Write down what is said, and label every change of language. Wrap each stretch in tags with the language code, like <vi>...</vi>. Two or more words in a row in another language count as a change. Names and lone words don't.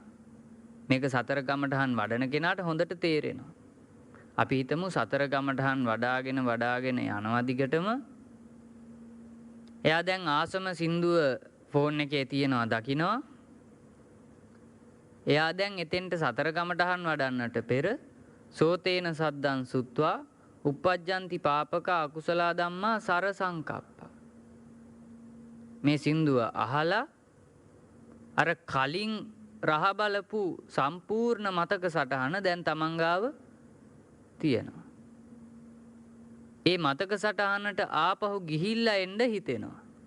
<si>මේක සතර කමඨහන් වඩන කෙනාට හොඳට තේරෙනවා. අපි හිතමු සතර කමඨහන් වඩාගෙන යනවා දිගටම. එයා දැන් ආසම සින්දුව ෆෝන් එකේ තියනවා දකිනවා. එයා දැන් එතෙන්ට සතර කමඨහන් වඩන්නට පෙර</si> <pi>සෝතේන සද්දං සුත්වා uppajjanti පාපකා අකුසලා ධම්මා සර සංකප්පා.</pi> <si>මේ සින්දුව අහලා අර කලින් රහ බලපු සම්පූර්ණ මතක සටහන දැන් තමන් ගාව තියෙනවා. ඒ මතක සටහනට ආපහු ගිහිල්ලා එන්න හිතෙනවා.</si>